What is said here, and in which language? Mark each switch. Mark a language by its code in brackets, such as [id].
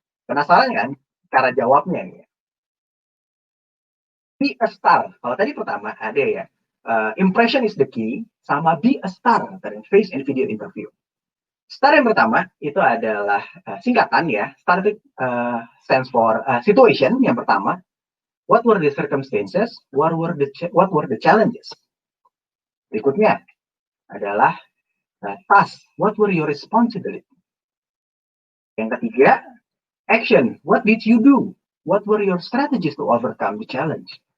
[id] Penasaran kan cara jawabnya ya? [en] Be a star. [id] Kalau tadi pertama ada ya, [en] impression is the key, sama be a star dari face and video interview. [id] Star yang pertama itu adalah singkatan ya. [en] Star itu stands for situation [id] yang pertama. [en] What were the circumstances? What were the challenges? [id] Berikutnya adalah task. [en] What were your responsibility? [id] Yang ketiga, [en] action. What did you do? What were your strategies to overcome the challenge?